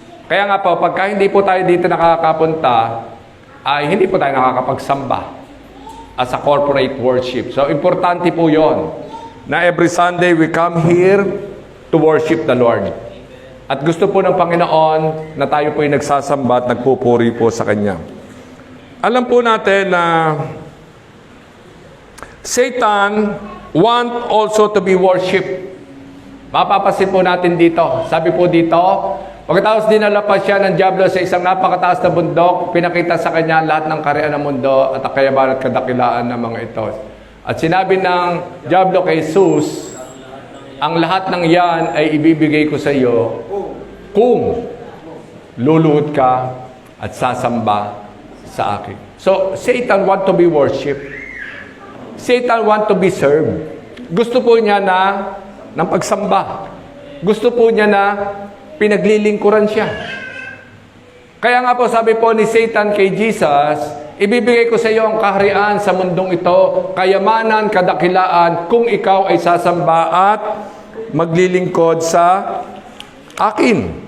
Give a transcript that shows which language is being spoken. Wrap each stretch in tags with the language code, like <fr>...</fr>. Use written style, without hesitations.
<tl>Kaya nga po, pagka hindi po tayo dito nakakapunta, ay hindi po tayo nakakapagsamba</tl> <en>as a corporate worship.</en> <tl>So importante po yon na</tl> <en>every Sunday we come here to worship the Lord.</en> <tl>At gusto po ng Panginoon na tayo po ay nagsasamba at nagpupuri po sa Kanya. Alam po natin na</tl> <en>Satan want also to be worshipped.</en> <tl>Mapapasin po natin dito. Sabi po dito, pagkatapos dinala pa siya ng Diablo sa isang napakataas na bundok, pinakita sa kanya lahat ng kariyan ng mundo at ang kayaman at kadakilaan ng mga ito. At sinabi ng Diablo kay Jesus, ang lahat ng yan ay ibibigay ko sa iyo kung luluhod ka at sasamba sa akin.</tl> <en>So, Satan want to be worshipped. Satan want to be served.</en> <tl>Gusto po niya na ng pagsamba. Gusto po niya na pinaglilingkuran siya. Kaya nga po sabi po ni Satan kay Jesus, ibibigay ko sa iyo ang kaharian sa mundong ito, kayamanan, kadakilaan, kung ikaw ay sasamba at maglilingkod sa akin.</tl>